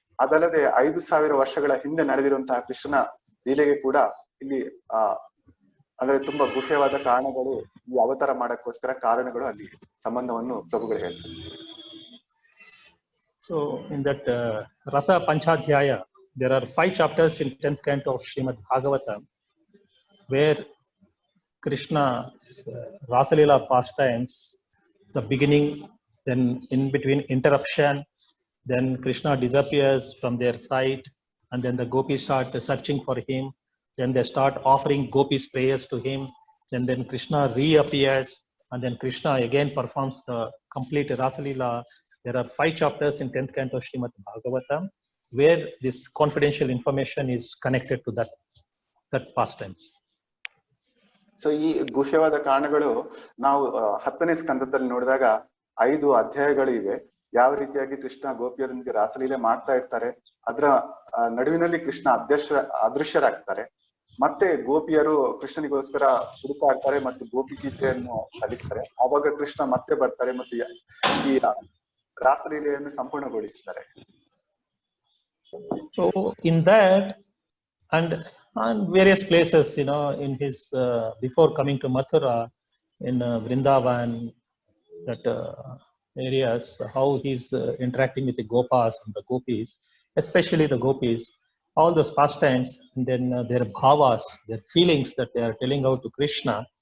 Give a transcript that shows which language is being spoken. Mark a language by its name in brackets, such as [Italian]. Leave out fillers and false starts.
[Kannada] ಅದಲ್ಲದೆ 5,000 ವರ್ಷಗಳ ಹಿಂದೆ ನಡೆದಿರುವಂತಹ ಕೃಷ್ಣನ ಲೀಲೆಗೆ ಕೂಡ ಇಲ್ಲಿ ಅಂದ್ರೆ ತುಂಬಾ ಗುಹ್ಯವಾದ ಕಾರಣಗಳು, ಈ ಅವತಾರ ಮಾಡಕ್ಕೋಸ್ಕರ ಕಾರಣಗಳು ಅಲ್ಲಿ ಸಂಬಂಧವನ್ನು ಪ್ರಭುಗಳು ಹೇಳ್ತಾರೆ. [English] So in that Rasa Panchadhyaya, there are 5 chapters in 10th canto of Srimad Bhagavatam where Krishna's Rasa Leela pastimes, the beginning, then in between interruption, then Krishna disappears from their sight, and then the gopis start searching for him. Then they start offering gopis prayers to him. Then Krishna reappears, and then Krishna again performs the complete Rasa Leela. There are 5 chapters in 10th canto of Srimad Bhagavatam where this confidential information is connected to that pastimes. [Kannada] So ಈ ಗುಹ್ಯವಾದ ಕಾರಣಗಳು ನಾವು 10ನೇ ಸ್ಕಂದದಲ್ಲಿ ನೋಡಿದಾಗ 5 ಅಧ್ಯಾಯಗಳು ಇವೆ. ಯಾವ ರೀತಿಯಾಗಿ ಕೃಷ್ಣ ಗೋಪಿಯರೊಂದಿಗೆ ರಾಸಲೀಲೆ ಮಾಡ್ತಾ ಇರ್ತಾರೆ, ಅದರ ನಡುವಿನಲ್ಲಿ ಕೃಷ್ಣ ಅದೃಶ್ಯರಾಗ್ತಾರೆ, ಮತ್ತೆ ಗೋಪಿಯರು ಕೃಷ್ಣನಿಗೋಸ್ಕರ ಹುಡುಕಾಡ್ತಾರೆ ಮತ್ತು ಗೋಪಿ ಗೀತೆಯನ್ನು ಕಲಿಸ್ತಾರೆ. ಆವಾಗ ಕೃಷ್ಣ ಮತ್ತೆ ಬರ್ತಾರೆ ಮತ್ತು ಈ ರಾಸಲೀಲೆಯನ್ನು ಸಂಪೂರ್ಣಗೊಳಿಸ್ತಾರೆ. [English] So in that and various places, in his before coming to Mathura, in Vrindavan, that areas, how he's interacting with the gopas and the gopis, especially the gopis, all those pastimes, and then their bhavas, their feelings that they are telling out to Krishna.